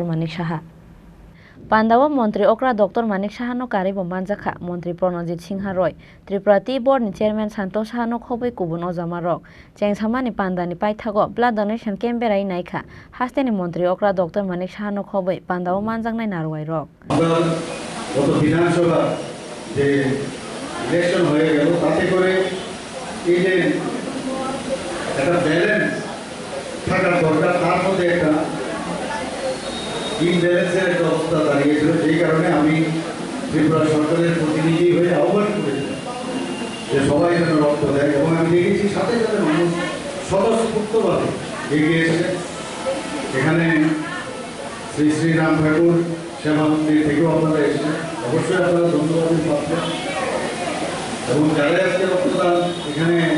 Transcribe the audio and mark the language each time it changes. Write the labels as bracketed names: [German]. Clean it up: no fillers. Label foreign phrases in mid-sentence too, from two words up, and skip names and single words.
[Kok Borok] Manik Saha Pandawa Montri Okra Dr. Manik Saha no Karibo Manjaka Montri Pranajit Singha Roy Tripura Tea Board ni Chairman Santosh Saha no Khobai Kubun Ozama Rok Chengsamani Pandani Paithago [English] Blood Donation Camp [Kok Borok] Berai Naika Hasteni Montri Okra Dr. Manik Saha no Khobai Pandawa Manjangnai Narwai Rok [Bangla] যে ইলেকশন হয়ে গেল তাতে করে এই যে একটা ব্যালেন্স থাকার দরকার তার মধ্যে একটা ইনব্যালেন্সের একটা অবস্থা দাঁড়িয়েছিল সেই কারণে আমি ত্রিপুরা সরকারের প্রতিনিধি হয়ে আহ্বান করেছিলাম যে সবাই যেন রক্ত দেয় এবং আমি দেখেছি সাথে সাথে মানুষ স্বতঃস্ফূর্তভাবে এগিয়ে এসেছে এখানে শ্রী শ্রী রাম ঠাকুর সেবা মন্দির থেকেও আপনারা এসেছেন অবশ্যই আপনারা ধন্যবাদের পাত্র এবং যারা আজকে রক্তদান এখানে